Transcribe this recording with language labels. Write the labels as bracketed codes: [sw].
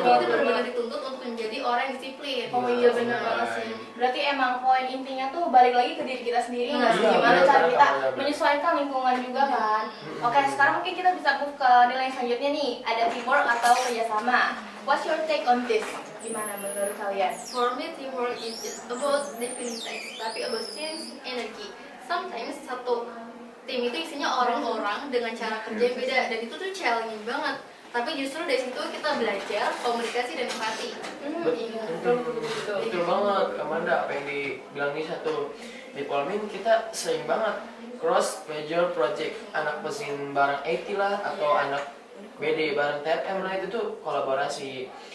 [id] banget. kita benar-benar dituntut untuk menjadi orang yang disiplin. Oh iya benar banget sih. Berarti emang poin intinya tuh balik lagi ke diri kita sendiri nggak sih? Iya, Gimana benar, cara kita benar. menyesuaikan lingkungan juga kan? Oke, sekarang mungkin kita bisa move ke nilai yang selanjutnya nih. Ada teamwork atau kerjasama. [en] What's your take on this? [id] Gimana menurut kalian? [en] For me, teamwork is just about defining tasks, tapi about change energy. Sometimes satu [id] tim itu isinya orang-orang dengan cara kerja yang beda, dan itu tuh challenging banget. Tapi justru dari situ kita belajar komunikasi dan empati. Iya, betul. Betul banget, Amanda, apa yang dibilang Nisa tuh. Di Polmin kita sering banget cross major project, anak mesin barang IT lah atau anak BD barang TFM lah, itu tuh kolaborasi.